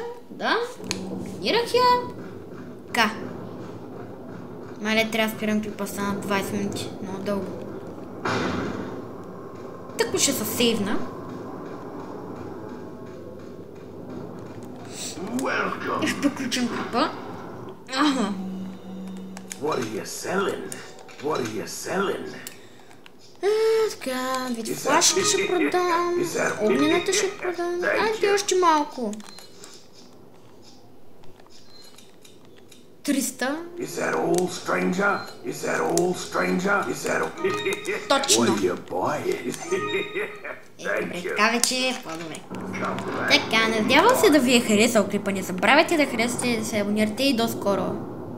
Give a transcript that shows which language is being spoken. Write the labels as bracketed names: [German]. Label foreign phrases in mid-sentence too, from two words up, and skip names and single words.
[Bulgarian] Да, комбинирах я. Така. Мале, трябва да спирам клипа, стана 20 минути. Много дълго. ако ще се сейвна. И ще приключим клипа. Ага. [English] What are you selling? What are you selling? [Bulgarian] Така, вид флашки ще продам. Огнената ще продам. Айде още малко. 300. [English] Is that all, stranger? Is that all, stranger? Is that all? [Bulgarian] Точно. [English] What are you buying? Thank you. [Bulgarian] Така вече е по-добре. Така, надявам се да ви е харесал клипа. Не забравяйте да харесате, да се абонирате и до скоро.